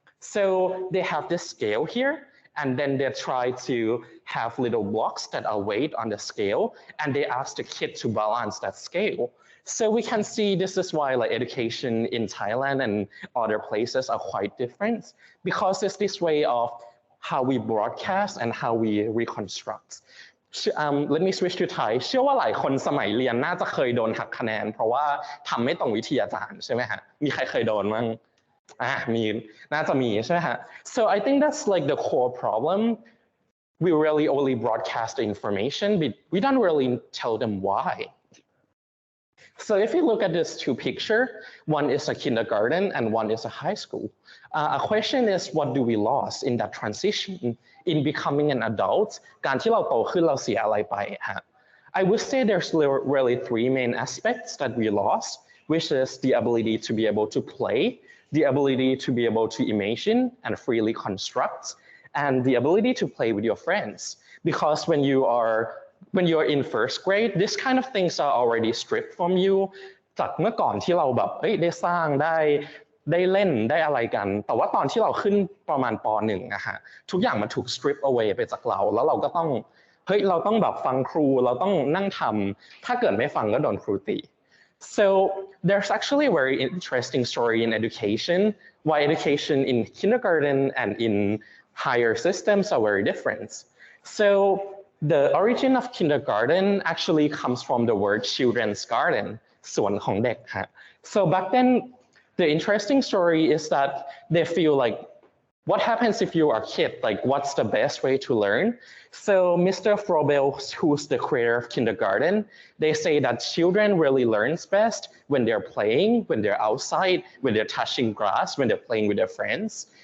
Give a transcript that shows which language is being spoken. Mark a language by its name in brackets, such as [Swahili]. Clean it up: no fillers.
[English] So they have this scale here, and then they try to have little blocks that are weighed on the scale, and they ask the kid to balance that scale. So we can see this is why like education in Thailand and other places are quite different, because it's this way of how we broadcast and how we reconstruct. Let me switch to Thai [Thai] เชื่อว่าหลายคนสมัยเรียนน่าจะเคยโดนหักคะแนนเพราะว่าทำไม่ตรงวิธีอาจารย์ใช่ไหมฮะมีใครเคยโดนมั้งมีน่าจะมีใช่ไหมฮะ [English] So I think that's like the core problem. We really only broadcast the information, but we don't really tell them why. So if you look at these two pictures, one is a kindergarten and one is a high school. A question is, what do we lose in that transition in becoming an adult? [Thai] การที่เราโตขึ้นเราเสียอะไรไปฮะ [English] I would say there's really three main aspects that we lost. which is the ability to be able to play, the ability to be able to imagine and freely construct, and the ability to play with your friends. Because when you're in first grade, this kind of things are already stripped from you [Thai] จากเมื่อก่อนที่เราแบบได้สร้างได้เล่นได้อะไรกันแต่ว่าตอนที่เราขึ้นประมาณป .1 อะฮะทุกอย่างมันถูก [English] strip away [Thai] ไปจากเราแล้วเราก็ต้องเราต้องแบบฟังครูเราต้องนั่งทำถ้าเกิดไม่ฟังก็โดนครูตี [English] So there's actually a very interesting story in education why education in kindergarten and in higher systems are very different. So the origin of kindergarten actually comes from the word children's garden [Thai] สวนของเด็กฮะ [English] So back then the interesting story is that they feel like what happens if you are a kid? Like, what's the best way to learn? So Mr. Frobel, who's the creator of kindergarten, they say that children really learns best when they're playing, when they're outside, when they're touching grass, when they're playing with their friends.